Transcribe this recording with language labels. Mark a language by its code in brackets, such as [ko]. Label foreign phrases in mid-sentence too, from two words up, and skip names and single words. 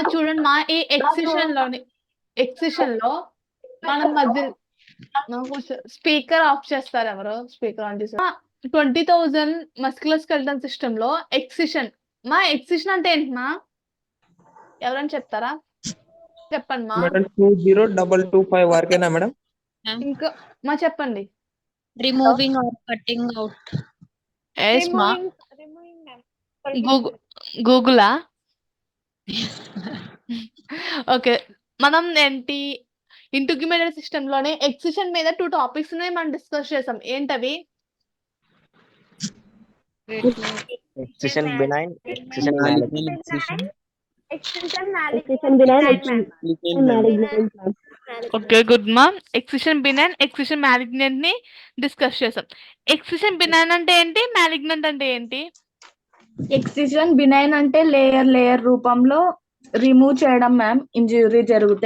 [te] చూడండి మా, ఈ ఎక్సిషన్ లో మనం మధ్య [en] speaker off [te] చేస్తారు. ఎవరు [en] speaker on [te] చేస్తారు? 20,000 [en] musculoskeletal system [te] లో ఎక్సిషన్ మా. ఎక్సిషన్ అంటే ఏంటి మా? ఎవరైనా చెప్తారా? చెప్పండి మా. మేడం 20225 వరకేనా మేడం? ఇంకా మా చెప్పండి. [en] Removing or cutting out. [te] ఎస్ మా. [en] removing ma'am. [te] గూగులా? ఓకే. మనం ఏంటి [en] integrated system [te] లోనే ఎక్సిషన్ మీద 2 టాపిక్స్ మనం డిస్కస్ చేసాం. ఏంటవి? [en] Excision benign, excision malignant. extension malignant. okay good [te] మా. [en] excision benign, excision malignant [te] ని డిస్కస్ చేసాం. [en] excision benign [te] అంటే ఏంటి, మ్యాలిగ్నెంట్ అంటే ఏంటి? [en] excision benign [te] అంటే లేయర్ రూపంలో రిమూవ్ చేయడం మ్యామ్, ఇంజురీ జరిగితే.